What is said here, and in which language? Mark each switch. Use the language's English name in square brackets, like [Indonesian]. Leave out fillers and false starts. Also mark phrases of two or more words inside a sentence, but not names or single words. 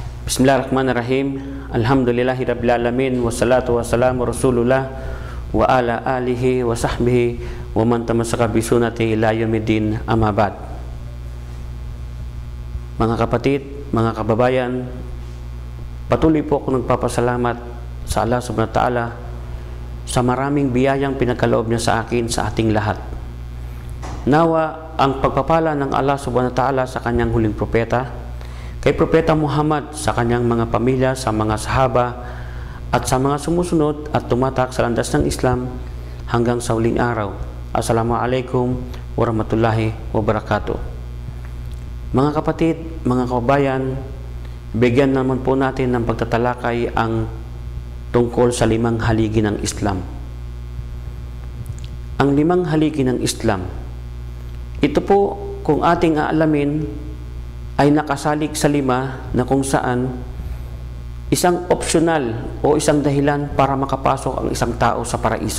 [Arabic] بسم الله الرحمن الرحيم. الحمد لله رب العالمين والصلاة والسلام رسول الله وعلى آله وصحبه ومن تمسك بسنة إلى يوم الدين، أما بعد. [Filipino] Mga kapatid, mga kababayan, patuloy po ako nagpapasalamat sa Allah [Arabic] سبحانه وتعالى [Filipino] sa maraming biyayang pinagkaloob niya sa akin, sa ating lahat. Nawa ang pagpapala ng Allah [Arabic] سبحانه وتعالى [Filipino] sa kanyang huling propeta, kay Propeta Muhammad, sa kanyang mga pamilya, sa mga sahaba, at sa mga sumusunod at tumatak sa landas ng Islam hanggang sa huling araw. [Arabic] السلام عليكم ورحمة الله وبركاته. [Filipino] Mga kapatid, mga kababayan, bigyan naman po natin ng pagtatalakay ang tungkol sa 5 haligi ng Islam. Ang 5 haligi ng Islam, ito po kung ating aalamin, ay nakasalig sa 5 na kung saan isang optional o isang dahilan para makapasok ang isang tao sa paraiso.